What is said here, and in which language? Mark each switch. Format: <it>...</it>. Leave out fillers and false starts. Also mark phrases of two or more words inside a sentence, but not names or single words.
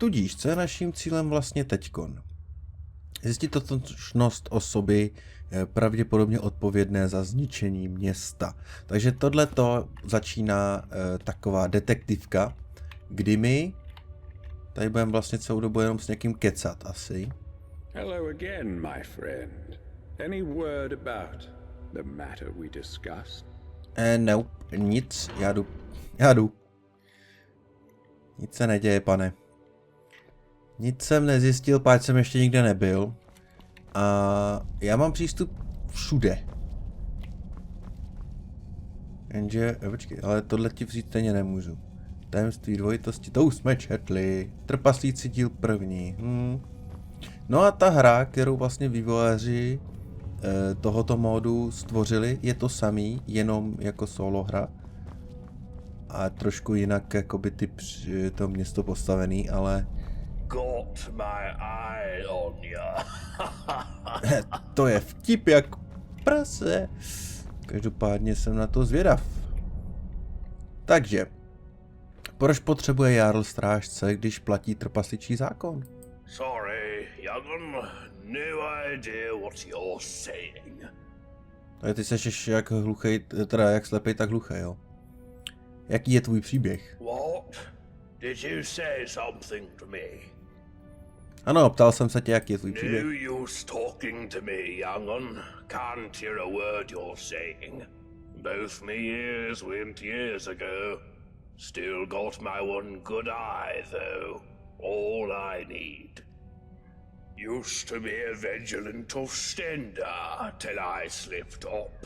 <cs>Tudíž, co je naším cílem vlastně teďkon? Zjistit totožnost osoby pravděpodobně odpovědné za zničení města. Takže tohleto začíná taková detektivka, kdy my tady budeme vlastně celou dobu jenom s někým kecat asi.</cs> <en>Hello again, my friend. Any word about the matter we discussed? Nope,</en> <cs>nic, já jdu. Nic se neděje, pane. Nic jsem nezjistil, páč jsem ještě nikde nebyl. A já mám přístup všude. Jenže, počkej, ale tohle ti vzít stejně nemůžu. Tajemství dvojitosti, to už jsme četli. Trpaslíci díl první. No a ta hra, kterou vlastně vývojáři tohoto módu stvořili, je to samý, jenom jako solo hra. A trošku jinak jakoby to město postavený, ale...</cs> <en>Got my eye on ya.</en> <cs>To je vtip jak prase. Každopádně jsem na to zvědav. Takže, proč potřebuje Jarl strážce, když platí trpasličí zákon?</cs> <en>Sorry, young'un. No idea what you're saying.</en> <cs>Takže ty seš jak hluchej, teda jak slepej, tak hluchej, jo? Jaký je tvůj příběh?</cs> <en>What? Did you say something to me?</en> <cs>Ano, ptal jsem se tě, jaký je tvůj</cs> <en>No</en> <cs>příběh.</cs> <en>use talking to me, young'un. Can't hear a word you're saying. Both me ears went years ago. Still got my one good eye, though. All I need. Used to be a vigilant offender till I slipped up.</en>